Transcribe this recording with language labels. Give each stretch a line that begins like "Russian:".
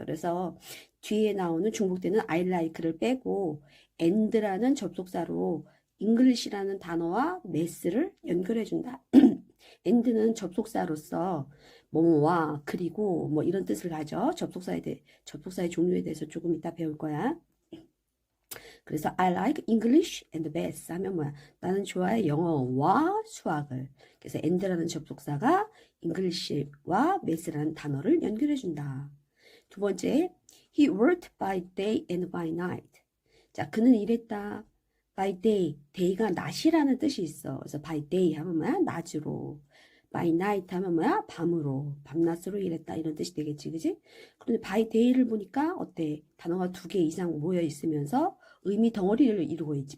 Korean: 그래서 뒤에 나오는 중복되는
English: I like
Korean: 를 빼고 and라는 접속사로 English라는 단어와 math를 연결해준다. and는 접속사로서 뭐뭐와 그리고 뭐 이런 뜻을 가져. 접속사의 종류에 대해서 조금 이따 배울 거야. 그래서
English: I like English and math
Korean: 하면 뭐야? 나는 좋아해 영어와 수학을. 그래서 and라는 접속사가 English와 math라는 단어를 연결해준다. 두 번째,
English: he worked by day and by night.
Korean: 자, 그는 일했다.
English: by day,
Korean: day가 낮이라는 뜻이 있어. 그래서 by day 하면 뭐야? 낮으로.
English: by night
Korean: 하면 뭐야? 밤으로, 밤낮으로 일했다 이런 뜻이 되겠지, 그지? 그런데
English: by day
Korean: 를 보니까 어때? 단어가 2개 이상 모여 있으면서 의미 덩어리를 이루고 있지.